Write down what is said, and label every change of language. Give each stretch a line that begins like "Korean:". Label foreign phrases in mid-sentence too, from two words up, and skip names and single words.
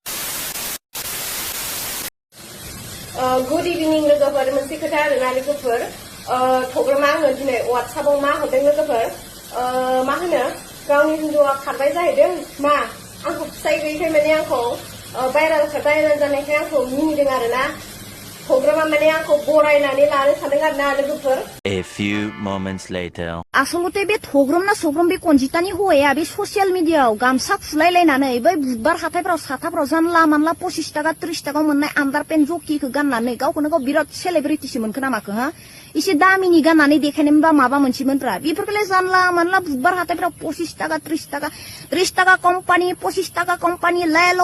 English: good evening
Bodo: लोगोफोर मोनसे खोथा आरोना लोगोफोर Togrwn आङो दिनै WhatsAppआव मा हरदों लोगोफोर मा होनो गावनि हिन्जावा खारबाय जाहैदों मा आंखौ फिसाय गैयैखाय माने आंखौ भाइरेल जानायखाय आंखौ मिनिदों आरोना Togrwnआ माने आंखौ बरायनानै लानो सानदों आरोना लोगोफोर
English: A few moments later
Bodo: आसलते बे Togrwn ना Togrwn बे Konjitaनि हौवाया बे
English: social media
Bodo: गामसा खुलायलायनानै बै बुधबार हाथायफ्राव साथाफ्राव जानला मानला 25 टाका 30 टाका मोननाय आन्डारपेन्ट जकिखौ गाननानै गावखौनो गाव बिराद सेलिब्रिटिसो मोनखो ना माखो हा एसे दामिनि गाननानै देखायनोबा माबा मोनसेमोनफ्रा बेफोरखौलाय जानला मानला बुधबार हाथायफ्राव 25 टाका 30 टाका कम्पानि 25 टाका कम्पानि लेल'